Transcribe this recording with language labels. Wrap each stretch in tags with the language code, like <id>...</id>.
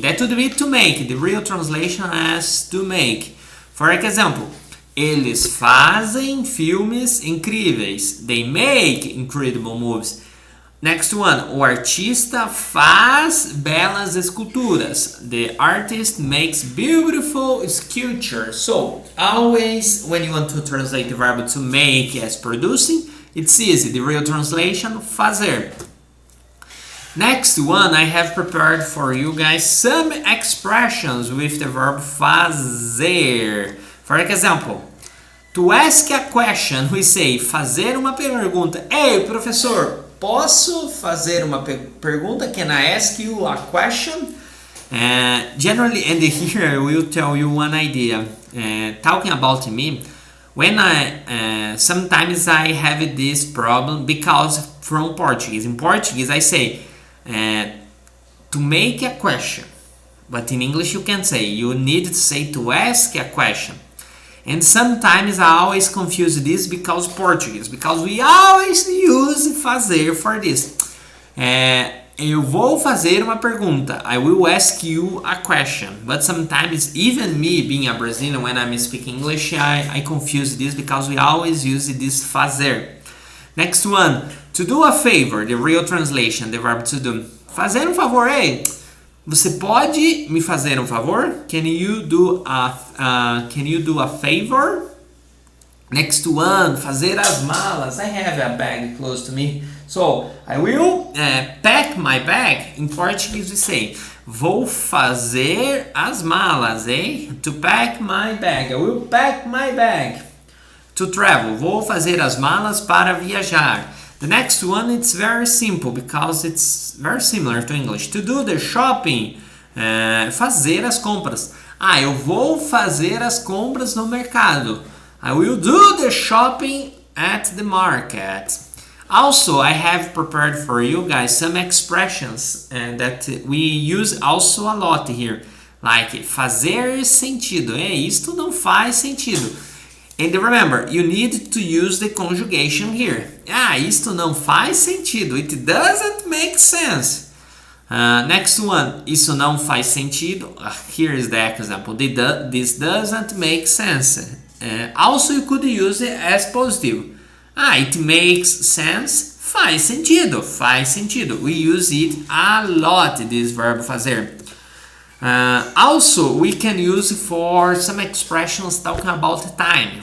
<en>That would be to make. The real translation is to make. For example,</en> <pt>eles fazem filmes incríveis.</pt> <en>They make incredible movies. Next one,</en> <pt>o artista faz belas esculturas.</pt> <en>The artist makes beautiful sculptures. So, always when you want to translate the verb to make as producing, it's easy. The real translation, fazer. Next one, I have prepared for you guys some expressions with the verb fazer. For example, to ask a question, we say</en> <pt>fazer uma pergunta. Ei, professor, posso fazer uma pergunta?</pt> <en>Can I ask you a question? Generally, and here I will tell you one idea. Talking about me, when sometimes I have this problem because from Portuguese. In Portuguese, I say to make a question, but in English you can say you need to say to ask a question. And sometimes I always confuse this because we always use fazer for this.</en> <pt>Eu vou fazer uma pergunta.</pt> <en>I will ask you a question. But sometimes, even me being a Brazilian, when I'm speaking English, I confuse this because we always use this fazer. Next one, to do a favor, the real translation, the verb to do.</en> <pt>Fazer favor, ei! Você pode me fazer favor?</pt> <en>Can you do a favor? Next one,</en> <pt>fazer as malas.</pt> <en>I have a bag close to me. So, I will pack my bag. In Portuguese we say,</en> <pt>vou fazer as malas, eh?</pt> <en>To pack my bag. I will pack my bag. To travel, vou fazer as malas para viajar. The next one, it's very simple because it's very similar to English. To do the shopping,</en> <pt>fazer as compras. Eu vou fazer as compras no mercado.</pt> <en>I will do the shopping at the market. Also, I have prepared for you guys some expressions that we use also a lot here.</en> <pt>Like, fazer sentido. Isto não faz sentido.</pt> <en>And remember, you need to use the conjugation here.</en> <pt>Isto não faz sentido.</pt> <en>It doesn't make sense. Next one,</en> <pt>isso não faz sentido.</pt> <en>Here is the example. This doesn't make sense. Also, you could use it as positive. It makes sense.</en> <pt>Faz sentido. Faz sentido.</pt> <en>We use it a lot, this verb fazer. Also, we can use for some expressions talking about time.</en>